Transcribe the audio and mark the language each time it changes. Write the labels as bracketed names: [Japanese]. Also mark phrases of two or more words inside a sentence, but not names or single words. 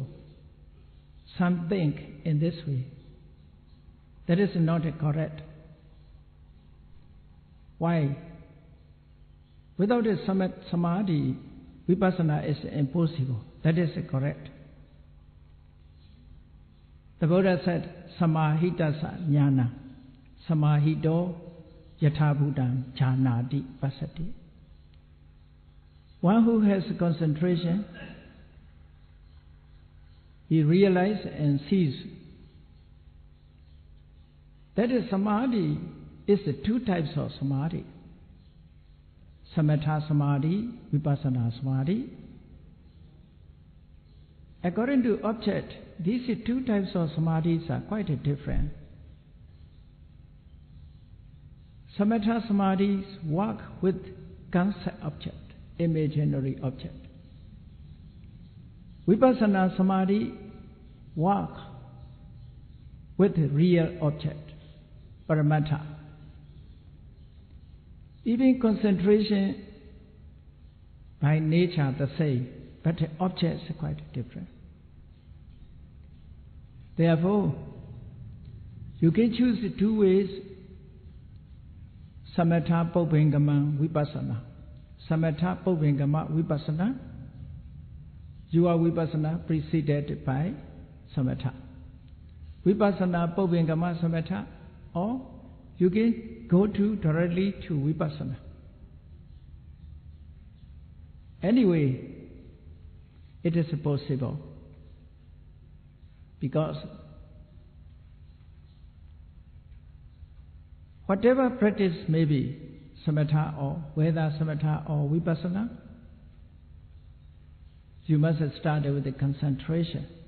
[English] Some think in this way. That is not correct. Why? Without a samadhi, vipassana is impossible. That is correct. The Buddha said, [Pali] samahitasa jnana, samahito yathabhutang jhanati pasati. [English] One who has concentration, he realizes and sees. That is samadhi is the two types of samadhi. [Pali] Samatha samadhi, vipassana samadhi. [English] According to object, these two types of samadhis are quite different. Samatha samadhis work with concept object, imaginary object. Vipassana samadhi work with real object, paramattha. Even concentration by nature the same, but the objects are quite different. Therefore, you can choose the two ways, [Pali] samatha pubbingama vipassana. Samatha pubbingama vipassana, [English] your vipassana preceded by samatha. [Pali] Vipassana pubbingama samatha, [English] or you can go directly to vipassana. Anyway, it is possible because whatever practice may be, samatha or whether samatha or vipassana, you must start with the concentration.